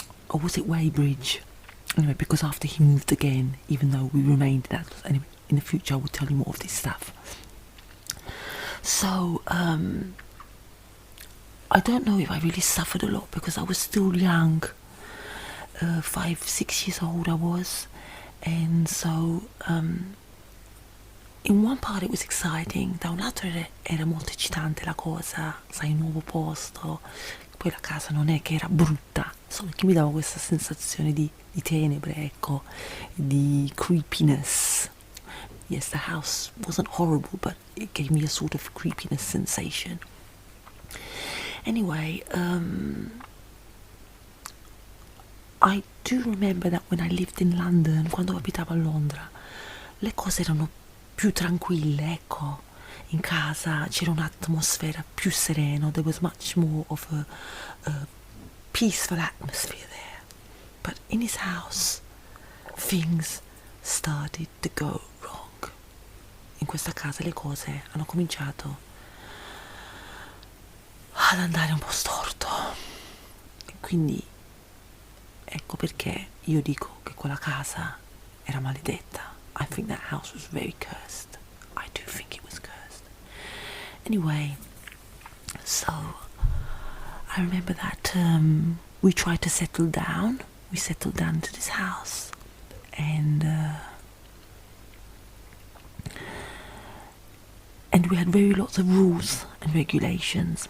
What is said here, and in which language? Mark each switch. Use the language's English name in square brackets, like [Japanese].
[English] Or was it Weybridge? Anyway, because after he moved again, even though we remained in Eddlestone. Anyway, in the future I will tell you more of this stuff. So I I don't know if I really suffered a lot because I was still young. 5, 6 years old I was, and so in one part it was exciting, [Italian] da un lato era molto eccitante la cosa, sai, un nuovo posto, poi la casa non è che era brutta, solo che mi dava questa sensazione di tenebre, ecco, di creepiness. [English] Yes, the house wasn't horrible, but it gave me a sort of creepiness sensation. Anyway, I do remember that when I lived in London, [Italian] quando abitavo a Londra, le cose erano più tranquille, ecco. In casa c'era un'atmosfera più serena, [English] there was much more of a peaceful atmosphere there. But in his house, things started to go wrong. [Italian] In questa casa le cose hanno cominciato ad andare un po' storto. E quindi ecco perché io dico che quella casa era maledetta. [English] I think that house was very cursed. I do think it was cursed. Anyway, so I remember that we tried to settle down. We settled down to this house, and we had very lots of rules and regulations.